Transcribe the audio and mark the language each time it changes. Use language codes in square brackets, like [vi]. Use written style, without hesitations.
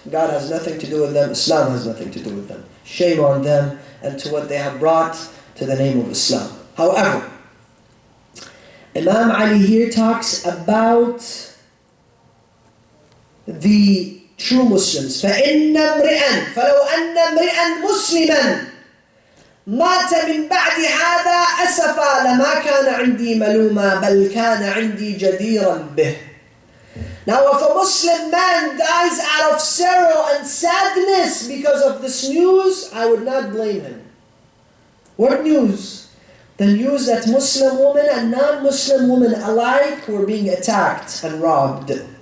[en] God has nothing to do with them, Islam has nothing to do with them. Shame on them and to what they have brought to the name of Islam. However, Imam Ali here talks about the true Muslims. [ar] فَإِنَّ امْرِئًا فَلَوْ أَنَّ امْرِئًا مُسْلِمًا مات من بعد هذا أسفا لما كان عندي ملوما بل كان عندي جديرا به. [en] Now if a Muslim man dies out of sorrow and sadness because of this news, I would not blame him. What news? The news that Muslim women and non-Muslim women alike were being attacked and robbed.